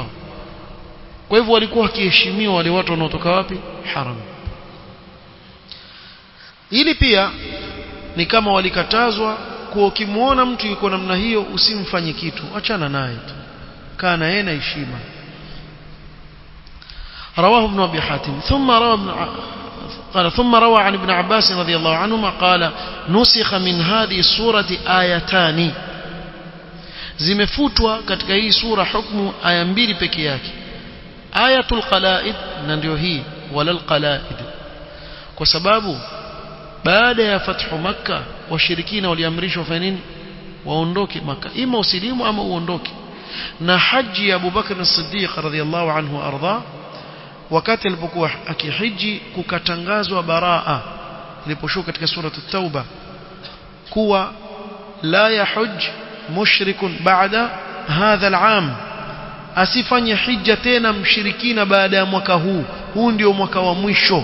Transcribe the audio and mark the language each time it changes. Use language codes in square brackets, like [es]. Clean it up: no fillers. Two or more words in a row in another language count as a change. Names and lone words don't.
[sw] Kwa hivyo walikuwa wakiheshimiwa wale watu wanaotoka wapi, haram. Ili pia ni kama walikatazwa kwa ukimuona mtu yuko namna hiyo usimfanye kitu, achana naye tu, kaa na yeye na heshima. [ar] رواه ابن أبي حاتم ثم روى عن ابن عباس رضي الله عنهما قال نسخ من هذه السورة آيتان. [sw] zimefutwa katika hii sura hukumu aya mbili peke yake, [ar] آية القلائد [sw] na ndio hii [ar] ولا القلائد, [sw] kwa sababu baada ya fathu Makkah washirikina waliamrishwa fanya nini? Waondoke Makkah, ima usilimu ama uondoke. Na haji ya Abu Bakr as-Siddiq [ar] رضي الله عنه [sw] arda, wakati alipokuwa akihiji kukatangazwa baraa iliposhuka katika sura at-Tauba kuwa [ar] لا يحج مشركون بعد هذا العام, [sw] asifanye hija tena mshirikina baada ya mwaka huu, huu ndio mwaka wa mwisho.